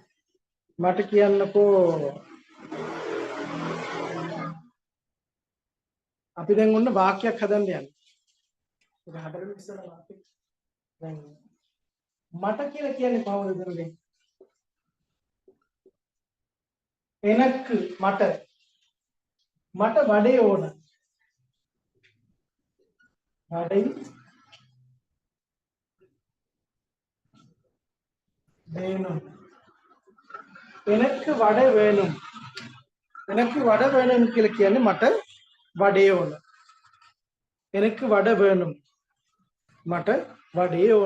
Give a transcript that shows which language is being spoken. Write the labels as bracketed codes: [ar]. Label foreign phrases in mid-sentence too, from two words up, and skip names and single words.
[si] මට කියන්නකෝ අපි දැන් ඔන්න වාක්‍යයක් හදන්න යන්නේ. ඒක හතරෙන් ඉස්සරහට අපි දැන් මට කියලා කියන්නේ කොහොමද දෙන්නේ? එනක් මට වඩේ ඕන. [ta] වඩේ வேணும். எனக்கு வடை வேணும். எனக்கு வடை வேணும் [si] කියලා කියන්නේ මට වඩේ ඕන. [ta] எனக்கு වඩ வேணும். [si] මට වඩේ ඕන.